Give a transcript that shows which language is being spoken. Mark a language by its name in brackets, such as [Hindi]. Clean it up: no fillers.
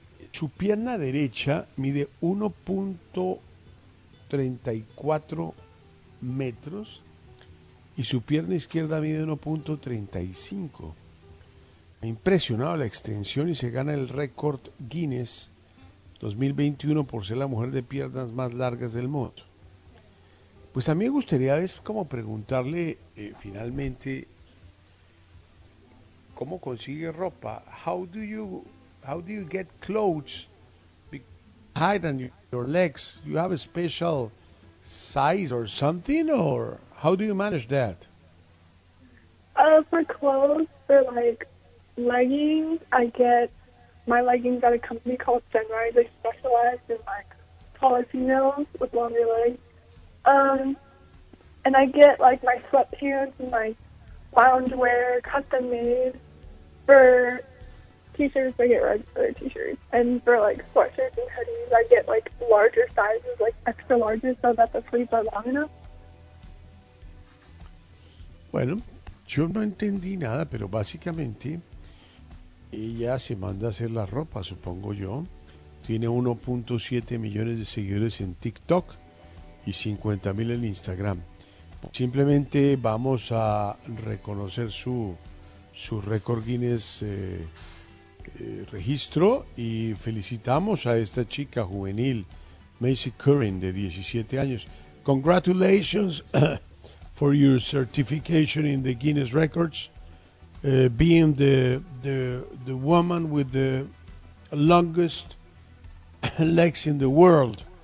[Spanish] Su pierna derecha mide 1.34 metros y su pierna izquierda mide 1.35. Me ha impresionado la extensión y se gana el récord Guinness 2021 por ser la mujer de piernas más largas del mundo. Pues a mí me gustaría es como preguntarle finalmente... ¿Cómo consigue ropa? [English] How do you get clothes higher than your legs? You have a special size or something, or how do you manage that? For clothes, for like leggings, I get my leggings at a company called Senri. They specialize in like taller females with longer legs. And I get like my sweatpants and my loungewear custom made. For t-shirts, I get regular t-shirts. And for, like, sweatshirts and hoodies, I get, like, larger sizes, like, extra larger, so that the sleeves are long enough. [Spanish] Bueno, yo no entendí nada, pero básicamente ella se manda a hacer la ropa, supongo yo. Tiene 1.7 millones de seguidores en TikTok y 50 mil en Instagram. Simplemente vamos a reconocer su récord Guinness registro y felicitamos a esta chica juvenil, Macy Curran, de 17 años. [English] Congratulations for your certification in the Guinness Records, being the woman with the longest legs in the world.